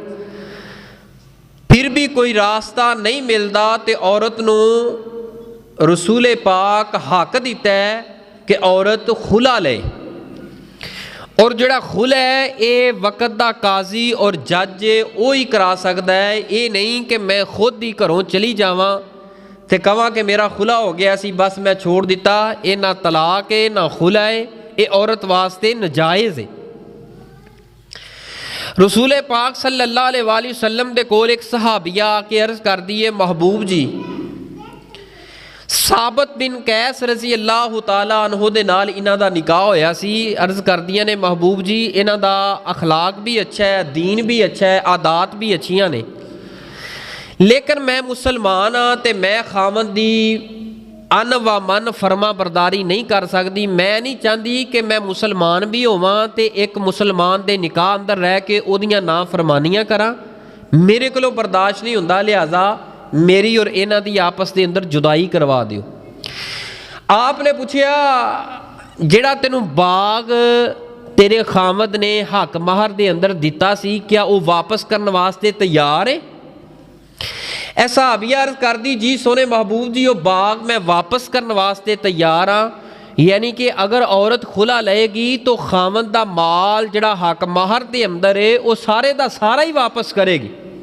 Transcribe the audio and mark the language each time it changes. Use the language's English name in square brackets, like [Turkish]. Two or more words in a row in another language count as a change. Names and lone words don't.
[Urdu] پھر بھی کوئی راستہ نہیں ملتا تو [Punjabi] عورت نو رسول پاک حق دیتا ہے کہ عورت خلا لے، اور جڑا خلا ہے یہ وقت دا قاضی اور جج وہی کرا سکتا ہے، یہ نہیں کہ میں خود ہی گھروں چلی جاواں تے کہاں کہ میرا خلا ہو گیا سی بس میں چھوڑ دیتا۔ یہ نہ طلاق ہے نہ خلا ہے، یہ عورت واسطے ناجائز ہے۔ رسول پاک صلی اللہ علیہ وآلہ وسلم دے کول ایک صحابیہ آ کے عرض کر دیے، محبوب جی ثابت بن قیس رضی اللہ تعالیٰ عنہ دے نال انہاں دا نکاح ہویا سی۔ عرض کر دیاں نے محبوب جی انہاں دا اخلاق بھی اچھا ہے، دین بھی اچھا ہے، عادات بھی اچھیاں نے، لیکن میں مسلمان ہاں تے میں خاوند دی ان و من فرما برداری نہیں کر سکتی، میں نہیں چاہتی کہ میں مسلمان بھی ہوواں تے ایک مسلمان دے نکاح اندر رہ کے اودیاں نافرمانیاں کراں، میرے کولوں برداشت نہیں ہوندا، لہذا میری اور انہاں دی آپس دے اندر جدائی کروا دیو۔ آپ نے پوچھیا جڑا تینوں باغ تیرے خاوند نے حق مہر دے اندر دیتا سی کیا وہ واپس کرنے واسطے تیار ہے؟ ایسا صحابیہ عرض کر دی جی سونے محبوب جی وہ باغ میں واپس کرنے واسطے تیار ہاں، یعنی کہ اگر عورت خلا لے گی تو خاوند دا مال جڑا حق مہر دے اندر ہے وہ سارے دا سارا ہی واپس کرے گی۔